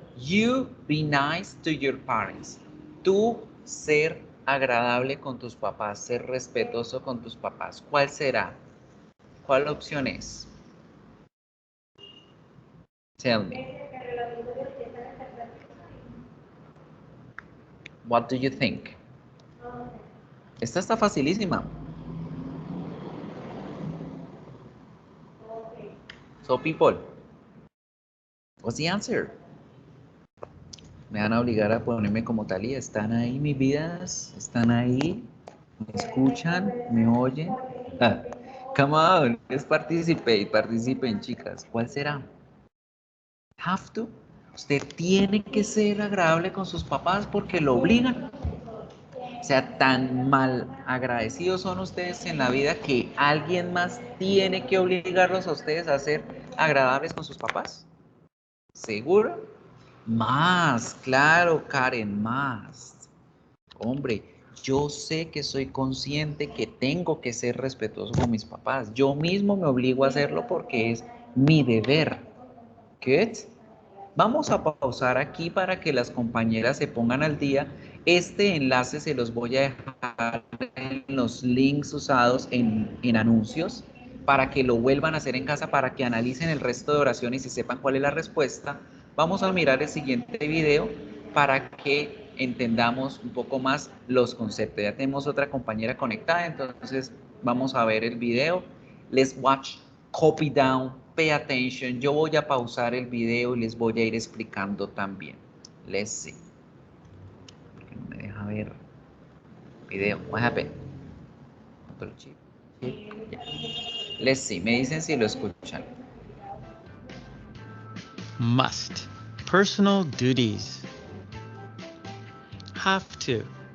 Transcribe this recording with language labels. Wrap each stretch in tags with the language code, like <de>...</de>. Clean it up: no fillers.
<en>You be nice to your parents.</en> <es>Tú ser agradable con tus papás, ser respetuoso con tus papás. ¿Cuál será? ¿Cuál opción es?</es> <en>Tell me. What do you think?</en> <es>Esta está facilísima.</es> <en>So people, what's the answer?</en> <es>Me van a obligar a ponerme como Talía. ¿Están ahí mis vidas? ¿Están ahí? ¿Me escuchan? ¿Me oyen?</es> <en>Come on, let's participate.</en> <es>Participen, chicas. ¿Cuál será? Have to. Usted tiene que ser agradable con sus papás porque lo obligan. O sea, tan mal agradecidos son ustedes en la vida que alguien más tiene que obligarlos a ustedes a ser agradables con sus papás. ¿Seguro? Más, claro, Karen, más. Hombre, yo sé que soy consciente que tengo que ser respetuoso con mis papás. Yo mismo me obligo a hacerlo porque es mi deber. Good. Vamos a pausar aquí para que las compañeras se pongan al día. Este enlace se los voy a dejar en los links usados en anuncios para que lo vuelvan a hacer en casa, para que analicen el resto de oraciones y sepan cuál es la respuesta. Vamos a mirar el siguiente video para que entendamos un poco más los conceptos. Ya tenemos otra compañera conectada, entonces vamos a ver el video.</es> <en>Let's watch, copy down, pay attention.</en> <es>Yo voy a pausar el video y les voy a ir explicando también.</es> <en>Let's see.</en> <es>Porque no me deja ver video.</es> <en>What happened? control chip. Yeah. Let's see,</en> <es>me dicen si lo escuchan.</es> <en>Must. Personal duties. Have to.</en>